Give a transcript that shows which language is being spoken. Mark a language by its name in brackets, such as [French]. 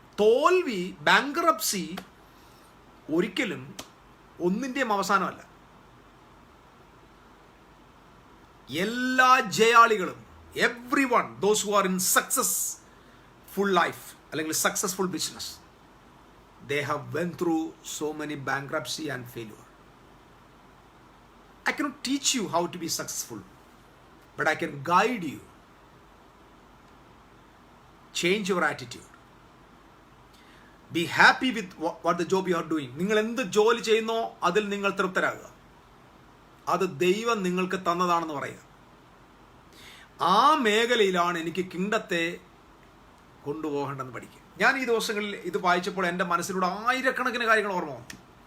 [Malayalam] തോൽവി, ബാങ്ക്രപ്സി ഒരിക്കലും ഒന്നിൻ്റെയും അവസാനമല്ല. എല്ലാ ജയാളികളും, [English] Every one, those who are in successful life അല്ലെങ്കിൽ successful business, they have went through so many bankruptcy and failure. I cannot teach you how to be successful, but I can guide you. Change your attitude. Be happy with what the job you are doing. [Malayalam] നിങ്ങൾ എന്ത് ജോലി ചെയ്യുന്നോ അതിൽ നിങ്ങൾ തൃപ്തരാകുക. അത് ദൈവം നിങ്ങൾക്ക് തന്നതാണെന്ന് പറയുക. ആ മേഖലയിലാണ് എനിക്ക് കിങ്ഡത്തെ കൊണ്ടുപോകേണ്ടെന്ന് പഠിക്കുക. ഞാൻ ഈ ദിവസങ്ങളിൽ ഇത് വായിച്ചപ്പോൾ എൻ്റെ മനസ്സിലൂടെ ആയിരക്കണക്കിന് കാര്യങ്ങൾ ഓർമ്മ വന്നു.